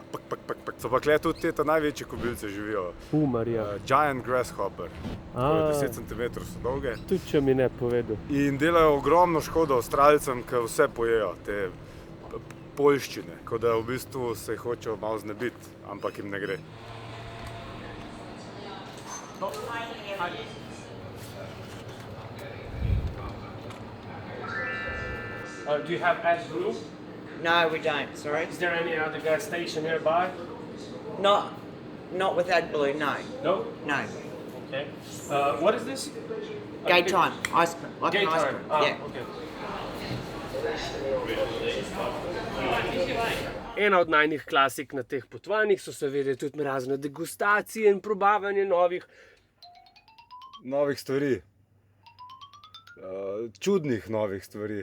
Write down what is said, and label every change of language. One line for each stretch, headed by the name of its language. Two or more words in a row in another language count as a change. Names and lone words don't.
Slovenian: So pa kle tudi te največje kobilce živijo. Marija.
English: Giant grasshopper.
Slovenian: To je 10 cm so dolge. Tudi če mi ne povedal. In delajo ogromno škodo Avstralcem, ker vse pojejo, te poljščine. Kot da v bistvu se jih hočejo malo znebiti, ampak jim ne gre.
English: Do you have AdBlue? No, we don't, sorry. Is there any other gas station nearby? Not with AdBlue, no. No? No. Okay. What is this? Gay time. Ice like Gay an ice time. cream. Yeah. Okay.
Slovenian: Ena od najnih klasik na teh potovanjih so seveda tudi razne degustacije in probavanje novih Stvari. Čudnih novih stvari.